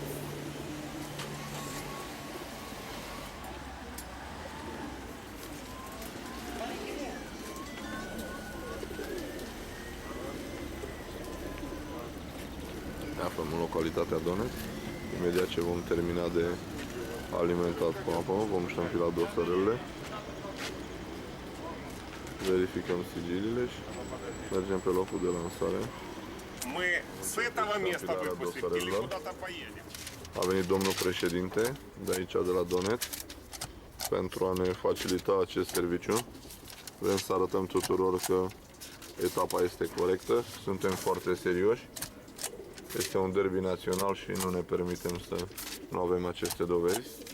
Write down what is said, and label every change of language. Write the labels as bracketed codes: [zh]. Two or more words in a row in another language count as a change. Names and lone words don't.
[ro] Ne aflăm în localitatea Donet. Imediat ce vom termina de alimentat cu apă, vom ștampila dosarele, verificăm sigilile și mergem pe locul de lansare. [ru] Мы с этого места выпустим или куда-то поедем? [ro] A venit domnul președinte de aici, de la Donet, pentru a ne facilita acest serviciu. Vrem să arătăm tuturor că etapa este corectă, suntem foarte serioși. Este un derby național și nu ne permitem să nu avem aceste dovezi.